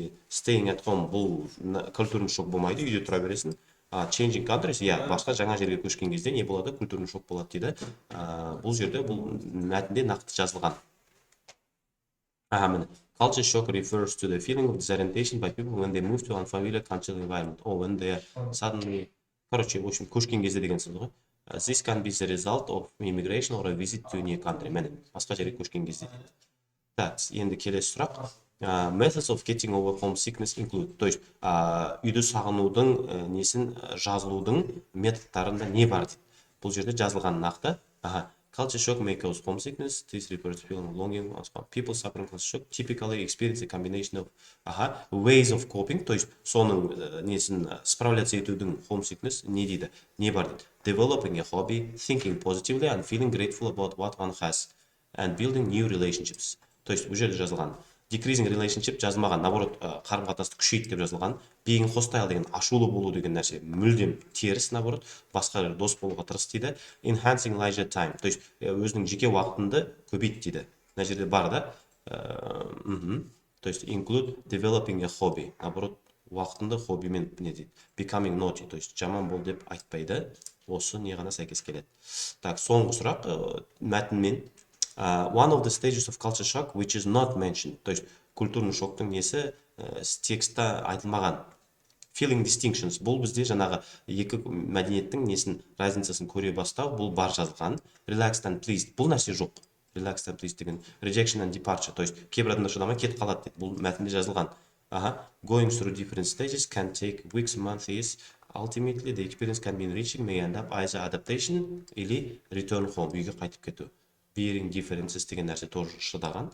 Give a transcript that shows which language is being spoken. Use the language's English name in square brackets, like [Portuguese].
[Kazakh] Staying at home, бұл культурный шок болмайды, үйде тұра бересің. [English] Changing countries, [Kazakh] басқа жаңа жерге көшкен кезде не болады? Культурный шок болады дейді. Бұл жерде бұл мәтінде нақты жазылған. [English] Culture shock refers to the feeling of disorientation by people when they move to unfamiliar cultural environment or when they are suddenly, [Kazakh] в общем, көшкен кезде деген сөз ғой. [English] This can be the result of immigration or a visit to a new country. [Kazakh] Міне, басқа жерге көшкен кезде. Так, енді келесі сұрақ. [English] Methods of getting over homesickness include. [Russian] То есть, [Kazakh] үйді сағынудың несін жазылудың методтарында не бар дейді. Бұл жерде жазылған нақты. [English] Culture shock may cause homesickness. This refers to feeling of longing. People suffering culture shock typically experience a combination of ways of coping. [Kazakh] То есть, соның несін справляться етудің homesickness не дейді? Не бар дейді? [English] Developing a hobby, thinking positively and feeling grateful about what one has, and building new relationships. [Kazakh] То есть, бұл жерде жазылған. [English] Decreasing relationship [Kazakh] жазылмаған, наоборот, қарым-қатынасты күшейт деп жазылған. [English] Being hostile [Kazakh] деген ашулы болу деген нәрсе мүлдем теріс, наоборот, басқа дос болуға тырыс дейді. [English] Enhancing leisure time, [Kazakh] то есть өзінің жеке уақытыңды көбейт дейді. Мына жерде бар да. То есть [English] include developing a hobby, [Kazakh] наоборот, уақытыңды хоббимен не дейді. [English] Becoming naughty, [Kazakh] то есть жаман бол деп айтпайды. Осы не ғана сәйкес келеді. Так, соңғы сұрақ мәтінмен. [English] One of the stages of culture shock which is not mentioned. [Kazakh] То есть культурный шоктың несі текстта айтылмаған. [English] Feeling distinctions. [Kazakh] Бұл бізде жаңағы екі мәдениеттің несін разницасын көре бастау, бұл бар жазылған. [English] Relaxed and pleased. [Kazakh] Бұл нәрсе жоқ. [English] Relaxed and pleased деген. Rejection and departure. [Kazakh] То есть кейбір адамдар шыдамай кетіп қалады дейді. Бұл мәтінде жазылған. [English] Going through different stages can take weeks, months. Ultimately, the experience can be enriching, may end up either adaptation или return home. [Kazakh] Үйге қайтып кету. [English] Bearing differences [Kazakh] деген нәрсе тоже шыдаған.